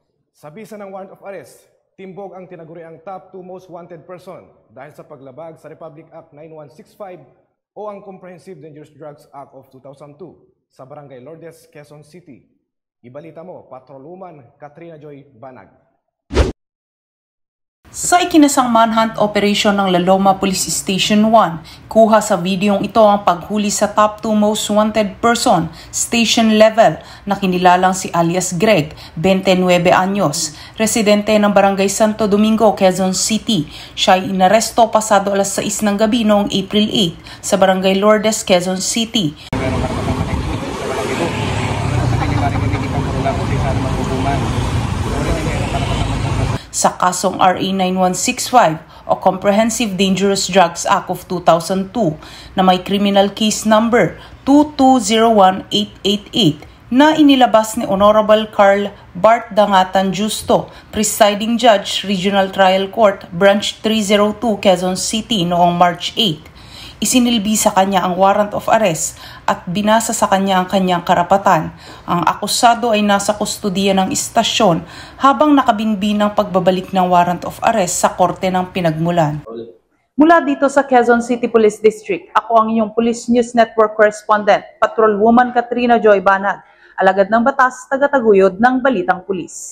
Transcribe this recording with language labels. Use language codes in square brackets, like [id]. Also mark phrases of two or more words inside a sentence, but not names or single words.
[tl] Sa bisa ng [en] warrant of arrest, [tl] timbog ang tinaguriang [en] top 2 most wanted person [tl] dahil sa paglabag sa Republic Act 9165 o ang Comprehensive Dangerous Drugs Act of 2002 sa Barangay Lourdes, Quezon City. Ibalita mo, Patrolwoman Katrina Joy Banag. Sa ikinasang [en] manhunt operation [tl] ng La Loma Police Station 1, kuha sa videong ito ang paghuli sa [en] top 2 most wanted person, station level, [tl] na kinilalang si alias Greg, 29 anyos, residente ng Barangay Santo Domingo, Quezon City. Siya ay inaresto pasado alas 6 ng gabi noong April 8 sa Barangay Lourdes, Quezon City. Sa kasong RA 9165 o Comprehensive Dangerous Drugs Act of 2002 na may [en] criminal case number 2201888 [tl] na inilabas ni Honorable Carl Bart Dangatan Justo, Presiding Judge, Regional Trial Court, Branch 302, Quezon City noong March 8. Isinilbi sa kanya ang [en] warrant of arrest [tl] at binasa sa kanya ang kanyang karapatan. Ang akusado ay nasa kustudiya ng istasyon habang nakabinbin ng pagbabalik ng [en] warrant of arrest [tl] sa korte ng pinagmulan. Mula dito sa Quezon City Police District, ako ang iyong Police News Network Correspondent, Patrolwoman Katrina Joy Banag, alagad ng batas, tagataguyod ng Balitang Pulis.